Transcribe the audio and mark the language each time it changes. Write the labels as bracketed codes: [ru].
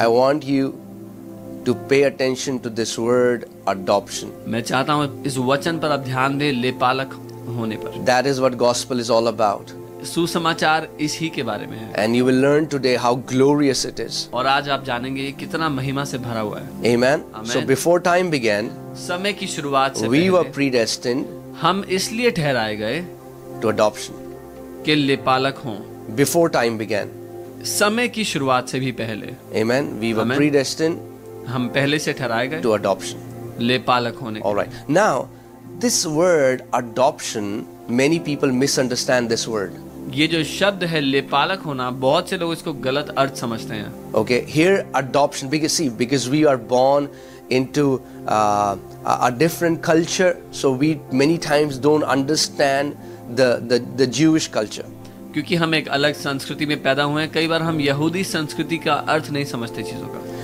[en] I want you to pay attention to this word adoption. [hi] मैं चाहता हूँ इस वचन पर आप ध्यान दें, लेपालक होने पर। [en] That is what gospel is all about. [hi] सुसमाचार इसी के बारे में है। [en] And you will learn today how glorious it is. [hi] और आज आप जानेंगे ये कितना महिमा से भरा हुआ है। [en] Amen. Amen. So before time began, [hi] समय की शुरुआत से [en] we [hi] पहले [en] were predestined [hi] हम इसलिए ठहराए गए [en] to adoption. [hi] कि लेपालक हों। [en] Before time began. [hi] समय की शुरुआत से भी पहले [en] Amen. We were Amen. predestined [hi] हम पहले से ठहराए गए [en] to adoption. [hi] लेपालक होने। [en] All right. Now, this word adoption, many people misunderstand this word. [hi] ये जो शब्द है लेपालक होना, बहुत से लोग इसको गलत अर्थ समझते हैं। [en] Okay, here adoption, because we are born into a different culture, so we many times don't understand the Jewish culture. [hi] क्योंकि हम एक अलग संस्कृति में पैदा हुए हैं, कई बार हम यहूदी संस्कृति का अर्थ नहीं समझते चीजों का।